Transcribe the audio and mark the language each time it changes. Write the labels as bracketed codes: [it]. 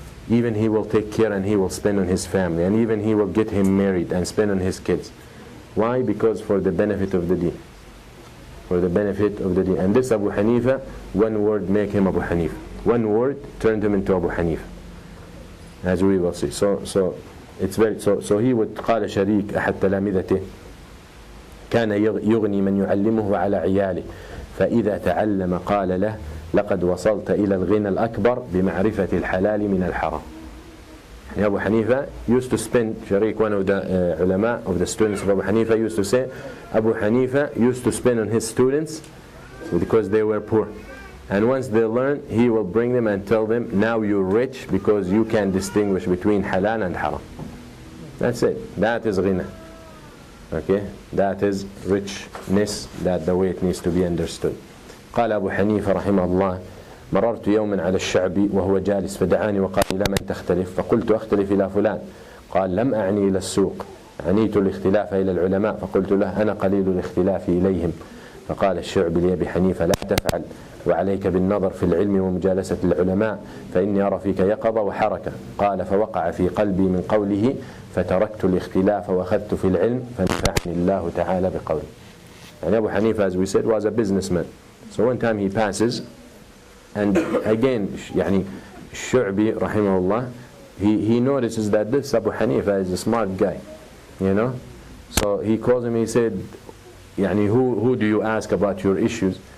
[en] Even he will take care and he will spend on his family, and even he will get him married and spend on his kids. Why? Because for the benefit of the deen. For the benefit of the deen. And this Abu Hanifa, one word make him Abu Hanifa. One word turned him into Abu Hanifa, as we will see. So it's very so he would [ar] قال شريك أحد تلامذته كان يغني من يعلمه على عياله فإذا تعلم قال له لقد وصلت إلى الغنى الأكبر بمعرفة الحلال من الحرام. [en] Abu Hanifa used to spend, Sharik, one of the ulama of the students of Abu Hanifa, used to say, Abu Hanifa used to spend on his students because they were poor. And once they learn, he will bring them and tell them, now you're rich because you can distinguish between halal and haram. That's it. That is ghina. Okay? That is richness, that the way it needs to be understood. [ar] قال أبو حنيفة رحمه الله مررت يوما على الشعبي وهو جالس فدعاني وقال إلى من تختلف فقلت أختلف إلى فلان قال لم أعني إلى السوق عنيت الاختلاف إلى العلماء فقلت له أنا قليل الاختلاف إليهم فقال الشعبي لأبي حنيفة لا تفعل وعليك بالنظر في العلم ومجالسة العلماء فإني أرى فيك يقظة وحركة قال فوقع في قلبي من قوله فتركت الاختلاف وأخذت في العلم فنفعني الله تعالى بقوله. [en] And Abu Hanifa, as we said, was a businessman. So one time he passes, and again, Shu'bi, rahimahullah, he notices that this Abu Hanifa is a smart guy, So he calls him, he said, who do you ask about your issues?